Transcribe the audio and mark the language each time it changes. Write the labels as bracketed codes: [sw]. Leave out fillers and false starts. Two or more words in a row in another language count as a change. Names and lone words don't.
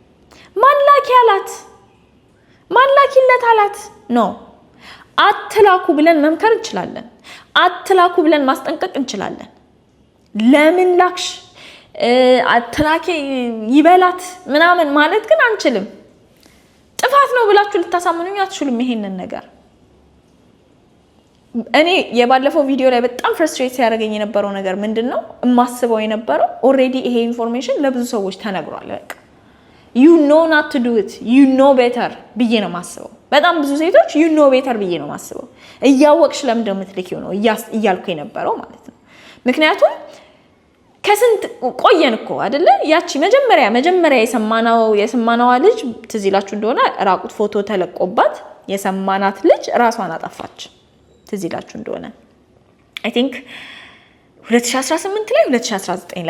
[am] ማላኪለት አላት ነው አትላኩ ብለን መምከር እንችላለን አትላኩ ብለን ማስጠንቀቅ እንችላለን ለምን ላክሽ አትላኪ ይበላት ምናምን ማለት ግን አንችልም ጥፋት ነው ብላችሁ ልታሳምኑኝ አትችሉም ይሄንን ነገር እኔ የባለፈው ቪዲዮ ላይ በጣም ፍረስትሬት ያደረገኝ የነበረው ነገር ምንድነው ማስበው የነበረው ኦሬዲ ይሄ ኢንፎርሜሽን ለብዙ ሰዎች ተነግሯል በቃ [en] you know not to do it you know better [am] ብዬ ነው ማስበው በጣም ብዙ ሴቶች [en] you know better [am] ብዬ ነው ማስበው እያወቅሽ ለምን እንደምትልኪው ነው እያልኩ የነበረው ማለት ነው ምክንያቱም ከስንት ቆየን እኮ አይደለ ያቺ መጀመሪያ የሰማናው ልጅ ትዝ ይላችሁ እንደሆነ ራቁት ፎቶ ተለቆባት የሰማናት ልጅ ራሷን አጠፋች ትዝ ይላችሁ እንደሆነ [en] I think [am] 2018 ላይ 2019 ላይ